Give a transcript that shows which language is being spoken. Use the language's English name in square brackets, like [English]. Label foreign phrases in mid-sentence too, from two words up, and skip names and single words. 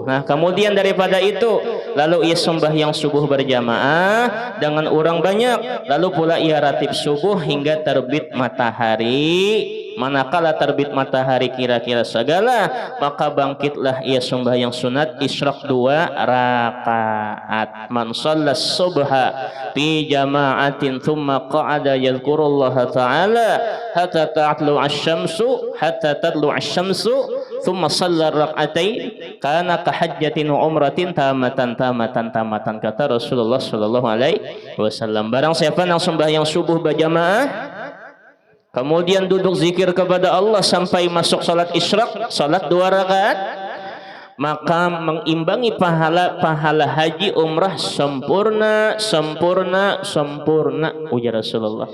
[Malay] Nah, kemudian daripada itu, lalu ia sembahyang subuh berjamaah dengan orang banyak, lalu pula ia ratib subuh hingga terbit matahari. Manakala terbit matahari kira-kira segala, maka bangkitlah ia sembahyang sunat isyraq 2 rakaat. [Arabic] من صلى الصبح في جماعة ثم قعد يذكر الله تعالى حتى تطلع الشمس ثم صلى ركعتين كان كحجة وعمرة تامة kata Rasulullah صلى الله عليه وسلم. [Indonesian] Barang siapa yang sembahyang subuh berjamaah kemudian duduk zikir kepada Allah sampai masuk salat isyraq, salat 2 rakaat, maka mengimbangi pahala haji umrah sempurna ujar Rasulullah.